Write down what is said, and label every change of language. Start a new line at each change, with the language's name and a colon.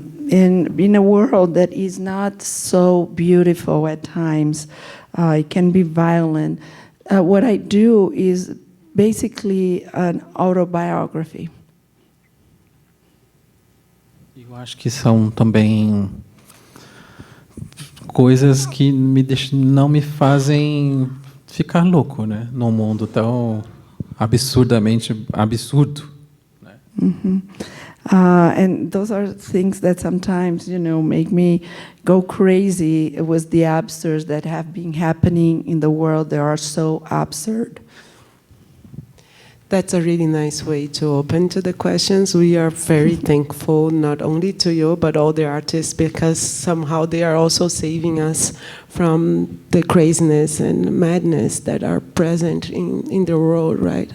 English: In a world that is not so beautiful at times, it can be violent. What I do is basically an autobiography.
Portuguese: Eu acho que são também coisas que não me fazem ficar louco, né? Num mundo tão absurdamente absurdo. Né? Mm-hmm.
English: And those are things that sometimes, make me go crazy with the absurds that have been happening in the world. They are so absurd. That's a really nice way to open to the questions. We are very thankful not only to you, but all the artists, because somehow they are also saving us from the craziness and madness that are present in the world, right?